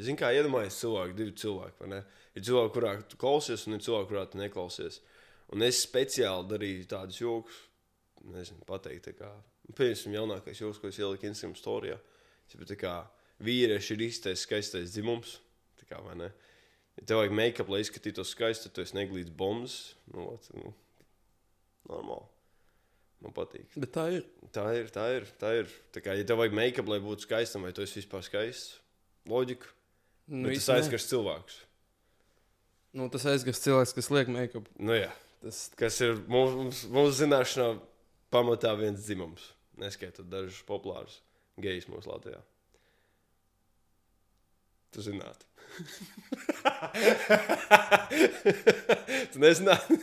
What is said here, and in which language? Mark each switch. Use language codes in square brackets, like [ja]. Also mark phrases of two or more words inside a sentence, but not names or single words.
[lv] Zini, kā iedomājies divi cilvēki, vai ne? Ir cilvēki, kurā tu klausies, un ir cilvēki, kurā tu neklausies. Un es speciāli darīju tādus jokus, nezinu, pateikt, tā kā, piemēram, jaunākais joks, ko es ieliku Instagram storijā. Tā kā vīrieši ir īstais, skaistais dzimums, tā kā, vai ne? Ja tev vajag make-up, lai izskatītos skaisti, tad tu esi neglīts bombas, normāli. Man patīk. Bet tā ir. Tā ir. Tā kā, ja tev vajag make-up, lai būtu skaistam, vai tu esi vispār skaists, loģika, bet tas aizskars cilvēkus. Tas aizskars cilvēks, kas liek make-up. Jā. Kas ir mūsu zināšanā pamatā viens dzimums. Neskaitot dažus populārus gejus mūsu Latvijā. Tu zināt. Tu nezināji?